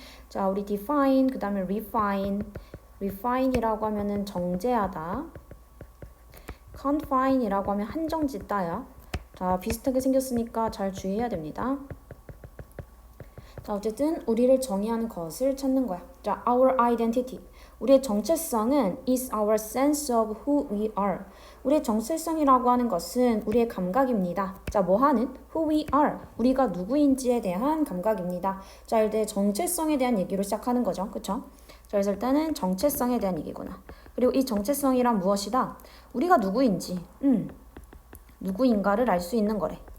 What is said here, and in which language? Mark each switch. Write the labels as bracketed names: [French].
[Korean] 자, 우리 define, 그 다음에 refine. refine이라고 하면은 정제하다. confine이라고 하면 한정짓다야. 자, 비슷하게 생겼으니까 잘 주의해야 됩니다. 자, 어쨌든 우리를 정의하는 것을 찾는 거야. [English] 자, our identity. [Korean] 우리의 정체성은 [English] is our sense of who we are. [Korean] 우리의 정체성이라고 하는 것은 우리의 감각입니다. 자, 뭐 하는? [English] who we are. [Korean] 우리가 누구인지에 대한 감각입니다. 자, 일단 정체성에 대한 얘기로 시작하는 거죠. 그쵸? 자, 그래서 일단은 정체성에 대한 얘기구나. 그리고 이 정체성이란 무엇이다? 우리가 누구인지, 누구인가를 알 수 있는 거래.